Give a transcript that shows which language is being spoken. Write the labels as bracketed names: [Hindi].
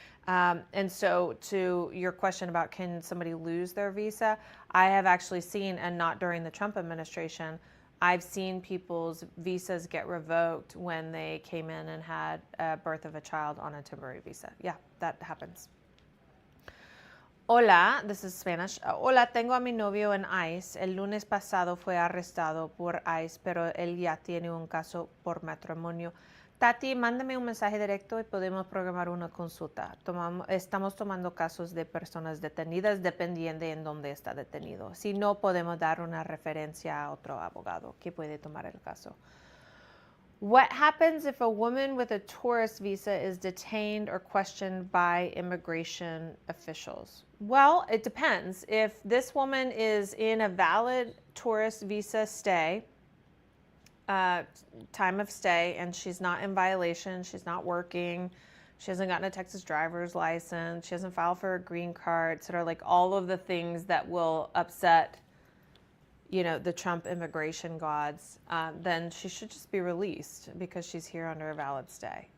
[English] And so to your question about can somebody lose their visa, I have actually seen, and not during the Trump administration, I've seen people's visas get revoked when they came in and had a birth of a child on a temporary visa. Yeah, that happens. Hola, this is Spanish. [Spanish] Hola, tengo a mi novio en ICE. El lunes pasado fue arrestado por ICE, pero él ya tiene un caso por matrimonio. Tati, mándame un mensaje directo y podemos programar una consulta. Estamos tomando casos de personas detenidas dependiendo en dónde está detenido. Si no, podemos dar una referencia a otro abogado que puede tomar el caso. [English] What happens if a woman with a tourist visa is detained or questioned by immigration officials? Well, it depends. If this woman is in a valid tourist visa stay, time of stay, and she's not in violation, she's not working, she hasn't gotten a Texas driver's license, she hasn't filed for a green card, sort of like all of the things that will upset the Trump immigration gods, then she should just be released because she's here under a valid stay.